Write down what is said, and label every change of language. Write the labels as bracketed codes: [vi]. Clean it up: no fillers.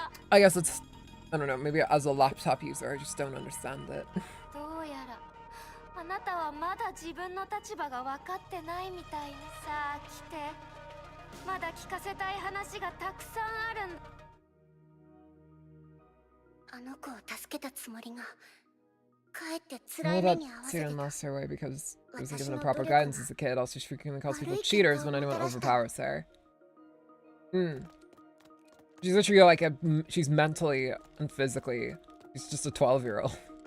[en] I guess it's, I don't know, maybe as a laptop user, I just don't understand it. [ja] どうやらあなたはまだ自分の立場が分かってないみたいに。さあ来て、まだ聞かせたい話がたくさんあるんだ。あの子を助けたつもりが、かえって辛い目に遭わせてた。 [en] lost her way because she wasn't given a proper guidance as a kid. Also, she frequently calls people cheaters when anyone overpowers her. She's literally like she's mentally and physically, she's just a 12-year-old.